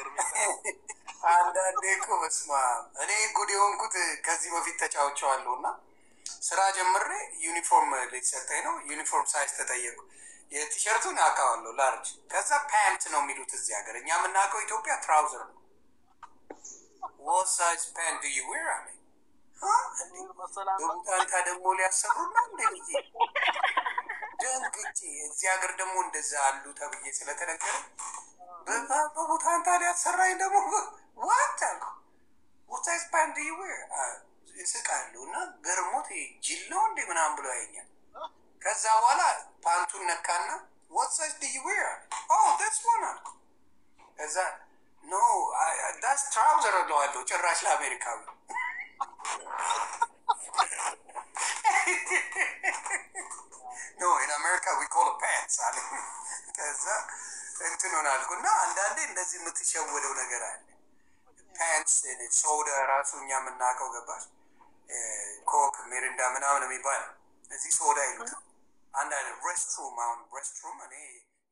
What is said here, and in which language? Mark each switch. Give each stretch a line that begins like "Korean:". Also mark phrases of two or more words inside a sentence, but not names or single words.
Amharic: አንዳንዴ እኮ በስመ አብ እኔ ጉድ የሆንኩት ከዚህ በፊት ተጫውቼዋለሁ እና ስራ ጀምሬ ዩኒፎርም ሊሰጠኝ ነው። ዩኒፎርም ሳይዝ ተጠየቁ። የቲሸርቱን አውቃለሁ ላርጅ። ከዛ ፓንት ነው የሚሉት እዚህ ሀገር። እኛ የምናውቀው ኢትዮጵያ ትራውዘር ነው።
English: what size pant do you wear?
Amharic: አለኝ። በቡታንታ ደግሞ ሊያሰሩና እንደ ብዬ ደንግጬ እዚህ ሀገር ደግሞ እንደዛ አሉ ተብዬ ስለተነገረ በቡታንታ ሊያሰራኝ ደግሞ
English: what size pant do you wear?
Amharic: ይስቃሉ እና ገርሞት ጅል ነው እንዴ ምናምን ብሎ ያየኛል። ከዛ በኋላ ፓንቱን ነካና
English: what size do you wear? oh that's one
Amharic: አልኩ። ከዛ
English: no that's trouser
Amharic: እለዋለሁ ጭራሽ ለአሜሪካዊ
English: No, in America we call it pants
Amharic: አለ። ከዛ እንትን ሆናልኩ እና አንዳንዴ እንደዚህ የምትሸወደው ነገር አለ። ፓንትስ ሶዳ ራሱ እኛ የምናውቀው ገባሽ ኮክ ሚሪንዳ ምናምን የሚባል እዚህ ሶዳ ይሉታል። አንዳንድ ሬስትሩም አሁን ሬስትሩም እኔ